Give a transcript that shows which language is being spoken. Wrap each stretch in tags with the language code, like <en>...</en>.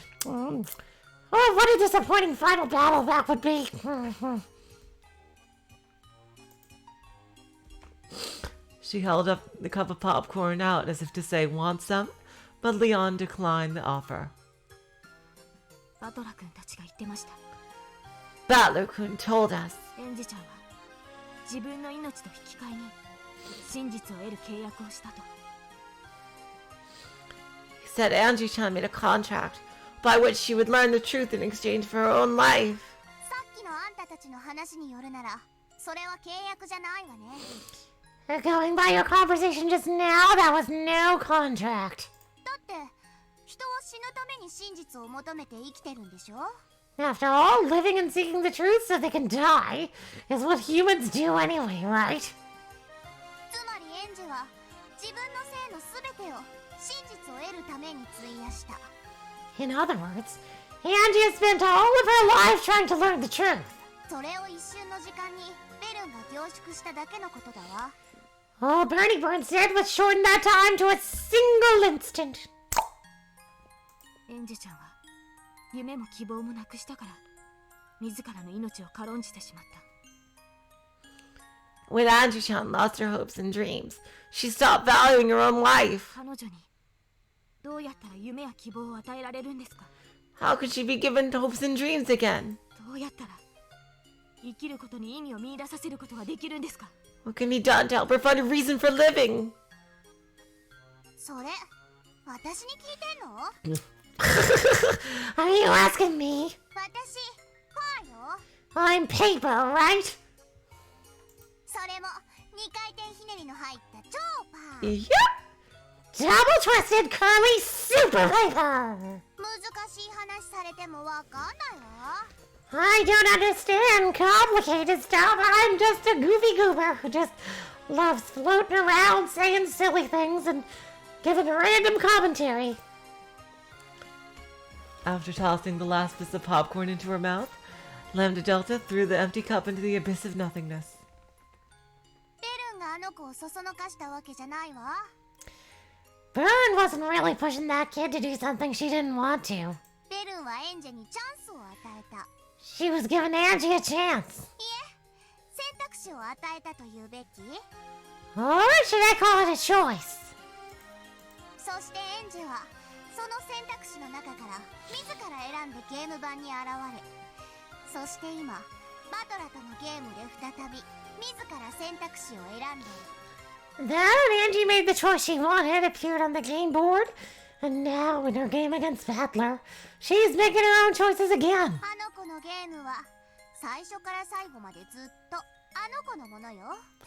<en>Oh, what a disappointing final battle that would be. She held up the cup of popcorn out as if to say, "Want some?" But Leon declined the offer.</en> <ja>バトラ君たちが言ってました。</ja> <en>Battler-kun told us.</en> <ja>エンジちゃんは自分の命と引き換えに真実を得る契約をしたと。</ja> <en>said Angie-chan made a contract by which she would learn the truth in exchange for her own life.</en> <ja>さっきのあんたたちの話によるなら、それは契約じゃないわね。</ja> <en>Going by your conversation just now, that was no contract.</en> <ja>だって、人は死ぬために真実を求めて生きてるんでしょ?</ja> <en>After all, living and seeking the truth so they can die is what humans do anyway, right?</en> <ja>つまりエンジは自分の性のすべてを真実を得るために費やした。</ja> <en>In other words, Angie has spent all of her life trying to learn the truth.</en> <ja>それを一瞬の時間にベルンが凝縮しただけのことだわ。</ja> <en>All Bernie Burns did was shorten that time to a single instant.</en> <ja>エンジェちゃんは夢も希望もなくしたから自らの命を軽んじてしまった。</ja> <en>When Angie-chan lost her hopes and dreams, she stopped valuing her own life.</en> <ja>彼女にどうやったら夢や希望を与えられるんですか?</ja> <en>How could she be given hopes and dreams again?</en> <ja>どうやったら生きることに意味を見出させることができるんですか?</ja> <en>What can be done to help her find a reason for living?</en> <ja>それ、私に聞いてんの?</ja> <en>Are you asking me?</en> <ja>私、パーよ。</ja> <en>I'm paper, right?</en> <ja>それも2回転ひねりの入った超パー。</ja> <en>Yep! Double twisted curly super paper!</en> <ja>難しい話されてもわかんないわ。</ja> <en>I don't understand complicated stuff. I'm just a goofy goober who just loves floating around saying silly things and giving random commentary. After tossing the last piece of popcorn into her mouth, Lambda Delta threw the empty cup into the abyss of nothingness.</en> <ja>ベルンがあの子をそそのかしたわけじゃないわ。</ja> <en>Bern wasn't really pushing that kid to do something she didn't want to.</en> <ja>ベルンはエンジェにチャンスを与えた。</ja> <en>She was giving Angie a chance.</en> <ja>いえ、選択肢を与えたと言うべき?</ja> <en>Or should I call it a choice?</en> <ja>そしてエンジェはその選択肢の中から自ら選んでゲーム盤に現れ、そして今バトラとのゲームで再び自ら選択肢を選んでいる。</ja> <en>Then Angie made the choice she wanted, appeared on the game board, and now in her game against Battler, she's making her own choices again.</en> <ja>あの子のゲームは最初から最後までずっとあの子のものよ。</ja>